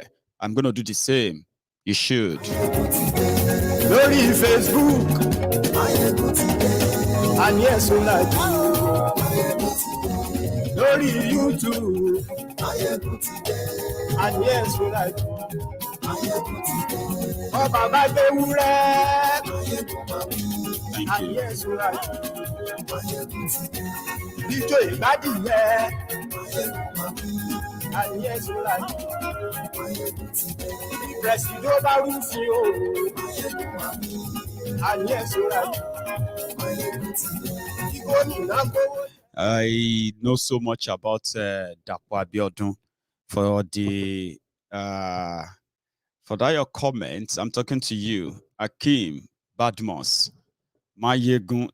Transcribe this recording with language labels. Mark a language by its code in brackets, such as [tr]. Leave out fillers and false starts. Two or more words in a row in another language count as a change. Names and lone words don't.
[en] I'm going to do the same. You should. Lórí Facebook, and yes, we like you. Lórí YouTube, and yes, we like you. [yo] Ọba bá gbé wúrẹ́, [en] and yes, we like you. [yo] Ijó ìgbádìyẹ, [en] and yes, we like you. [yo] Presido bá rúfin o, [en] and yes, we like you. I know so much about Dapo Abiodun for that your comments. I'm talking to you, Akeem Badmos, Maiyegun.